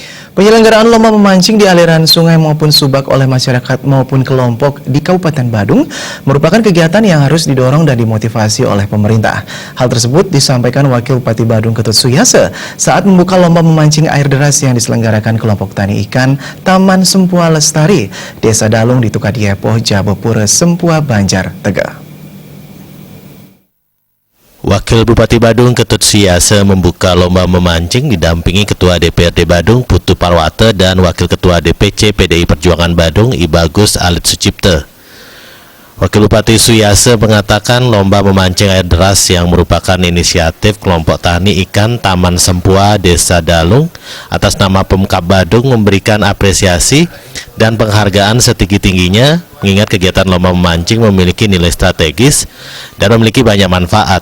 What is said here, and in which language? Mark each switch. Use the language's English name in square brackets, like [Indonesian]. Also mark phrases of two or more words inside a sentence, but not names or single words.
[Indonesian] Penyelenggaraan lomba memancing di aliran sungai maupun subak oleh masyarakat maupun kelompok di Kabupaten Badung merupakan kegiatan yang harus didorong dan dimotivasi oleh pemerintah. Hal tersebut disampaikan Wakil Bupati Badung Ketut Suyase saat membuka lomba memancing air deras yang diselenggarakan kelompok tani ikan Taman Sempua Lestari, Desa Dalung di Tukadiepoh, Jabepura, Sempua, Banjar, Tegah. Wakil Bupati Badung Ketut Suyase membuka lomba memancing didampingi Ketua DPRD Badung Putu Parwata dan Wakil Ketua DPC PDI Perjuangan Badung I Bagus Alit Sucipte. Wakil Bupati Suyase mengatakan lomba memancing air deras yang merupakan inisiatif kelompok tani ikan Taman Sempua Desa Dalung atas nama Pemkab Badung memberikan apresiasi dan penghargaan setinggi-tingginya mengingat kegiatan lomba memancing memiliki nilai strategis dan memiliki banyak manfaat.